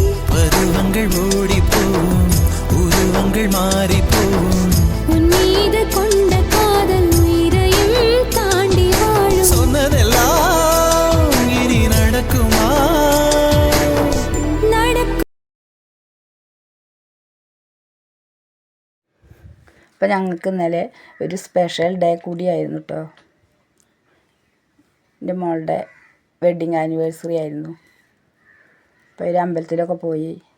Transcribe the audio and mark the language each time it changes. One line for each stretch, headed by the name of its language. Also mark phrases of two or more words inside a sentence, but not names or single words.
Tamil: பருவங்கள் ஓடிப்போம், உருவங்கள் மாறிப்போம், உன் மீது கொண்ட காதல் உயிரையும் தாண்டி வாழும். சொன்னதெல்லாம் இனி நடக்குமா? நடக்கும்.
Malayalam: അപ്പം ഞങ്ങൾക്ക് ഇന്നലെ ഒരു സ്പെഷ്യൽ ഡേ കൂടിയായിരുന്നു കേട്ടോ. എൻ്റെ മോളുടെ വെഡ്ഡിങ് ആനിവേഴ്സറി ആയിരുന്നു. അപ്പോൾ ഒരു അമ്പലത്തിലൊക്കെ പോയി.